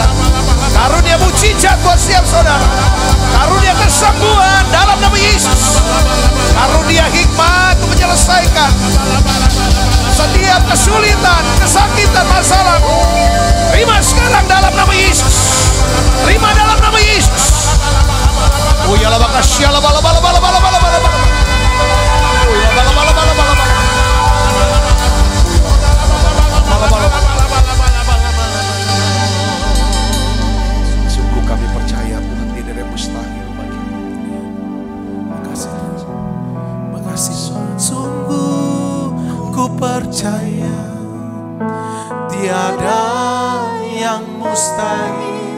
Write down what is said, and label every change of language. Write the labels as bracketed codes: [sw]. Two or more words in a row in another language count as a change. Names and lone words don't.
[id] Karunia mujizat buat setiap saudara. Karunia kesembuhan dalam nama Yesus. Karunia hikmat untuk menyelesaikan setiap kesulitan, kesakitan, masalah. Terima sekarang dalam nama Yesus. Terima dalam nama Yesus. Oh ya la bakasya la bala bala bala bala bala bala. Oh ya bala bala bala bala bala. Sungguh kami percaya Tuhan tidak ada yang mustahil bagimu. Makasih Tuhan. Makasih Tuhan. Sungguh ku percaya tiada yang mustahil.